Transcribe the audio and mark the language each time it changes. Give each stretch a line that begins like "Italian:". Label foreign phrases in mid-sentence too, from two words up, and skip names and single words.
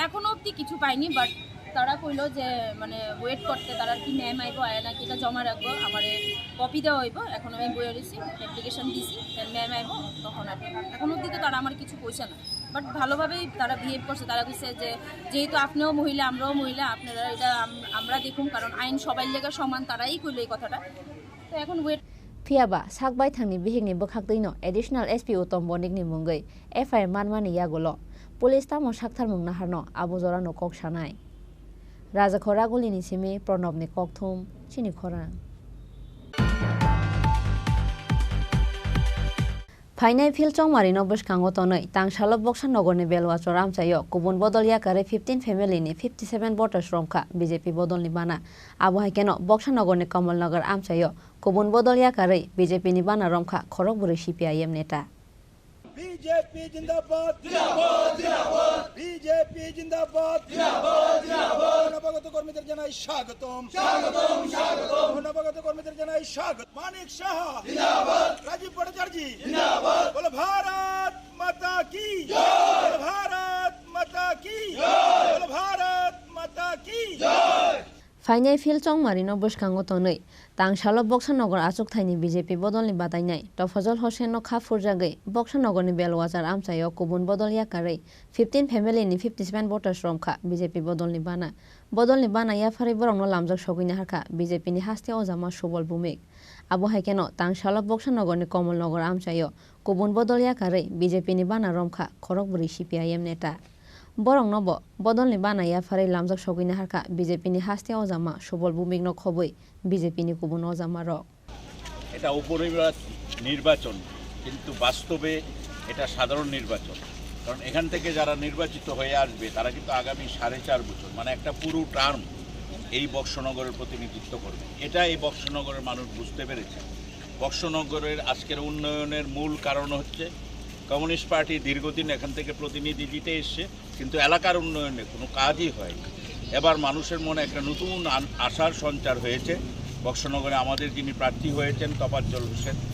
Bangla: এখনো অবধি কিছু পাইনি, বাট তারা কইলো যে মানে ওয়েট করতে, তারা কি ম্যাম আইব আয় নাকি এটা জমা রাখবো, আমার কপি দেওয়া হইব। এখন আমি বইয়ে দিছি, অ্যাপ্লিকেশন দিছি, ম্যাম আইব তখন আর। এখন অবধি তো তারা আমার কিছু কইছে না, বাট ভালোভাবেই তারা বিহেভ করছে। তারা কইছে যে যেহেতু আপনিও মহিলা আমরাও মহিলা, আপনারা এটা আমরা দেখুন, কারণ আইন সবাই লেগে সমান। তারাই কইলো এই কথাটা। তো এখন ওয়েট
Kok Borok: Phiaba sakbai thangni bihigni bokhaktino
English: additional SP
Kok Borok: utom bonikni mungai FIR manmani yagolo police tamo sakthar mungna harno abujora no kok sanai Raja Khoraguli ni simi Pranobni kokthum Chini Khorang Phainai phil chongmari no bwskango tonoi tangsalo boksan nogorni belwachor amchayo kubun bodolya kare 15 family ni 57 voters romkha BJP bodolni bana abo haikeno boksan nogorni Kamalnagar amchayo kubun bodolya kare BJP ni bana romkha Khorokburi CPIM neta
Hindi: BJP जिंदाबाद जिंदाबाद जिंदाबाद BJP जिंदाबाद जिंदाबाद जिंदाबाद नवगत
Bangla: কর্মীদের জানাই স্বাগতম স্বাগতম স্বাগতম নবগত কর্মীদের জানাই স্বাগত মানিক শাহ জিন্দাবাদ রাজীব ভট্টাচার্য জিন্দাবাদ বলো
Hindi: भारत माता की जय
Bangla: বলো
Hindi: भारत माता की जय
Bangla: বলো
Hindi: भारत माता की जय
Kok Borok: Phainai phil chongmari no bwskango tonoi tangsalo boksanogor achuk thaini BJP bodolni batainai Tofazol Hossain no khafurjagai boksanogorni belwachar amchayo kubun bodolya kare 15 family ni 57 voters romkha BJP bodolni bana ya phari borong no lamjak sogini harkha BJP ni haste ojama subol bumik abo haikeno tangsalo boksanogorni Kamalnagar amchayo kubun bodolya kare BJP ni bana romkha Khorokburi CPIM neta Borong nobo bodolni bana ya phari lamjak sogini harkha BJP ni haste ojama subol bumik no khoboi BJP ni kubun ojama rok
Bangla: এটা নির্বাচন কিন্তু বাস্তবে এটা সাধারণ নির্বাচন কারণ এখান থেকে যারা নির্বাচিত হয়ে আসবে তারা কিন্তু আগামী 4.5 বছর মানে একটা পুরো টার্ম এই বক্সনগরের প্রতিনিধিত্ব করবে এটা এই বক্সনগরের মানুষ বুঝতে পেরেছে বক্সনগরের আজকের উন্নয়নের মূল কারণ হচ্ছে কমিউনিস্ট পার্টি দীর্ঘদিন এখান থেকে প্রতিনিধি দিতে এসেছে কিন্তু এলাকার উন্নয়নে কোনো কাজই হয়নি এবার মানুষের মনে একটা নতুন আশার সঞ্চার হয়েছে বক্সনগরে আমাদের যিনি প্রার্থী হয়েছেন তোফাজ্জল হোসেন